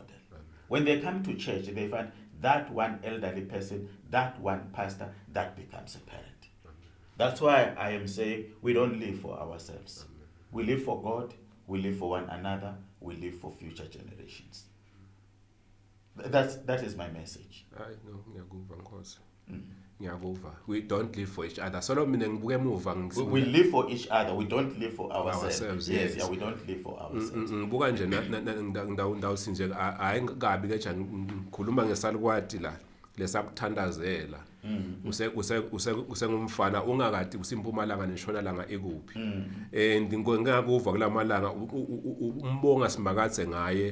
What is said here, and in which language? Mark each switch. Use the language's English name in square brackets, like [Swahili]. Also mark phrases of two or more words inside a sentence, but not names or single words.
[English] When they come to church, they find that one elderly person, that one pastor, that becomes a parent. That's why I am saying we don't live for ourselves. We live for God, we live for one another, we live for future generations. That is my message. No, [Swati] ngiyakuva Nkosi. Ngiyakuva. [English] We don't live for each other. [Swati] Solo mina ngibuke emuva [English] we live for each other. We don't live for ourselves. Yes, yeah, we don't live for ourselves. [Swati] Ngibuka nje ndawusi nje hayi kabi ke ngikhuluma ngesalukwati la lesakuthandazela. Usengumfana ungakade usimpumalanga neshonalanga ekuphi. Ngingekuva kulamalanga umbonga simakatse ngaye.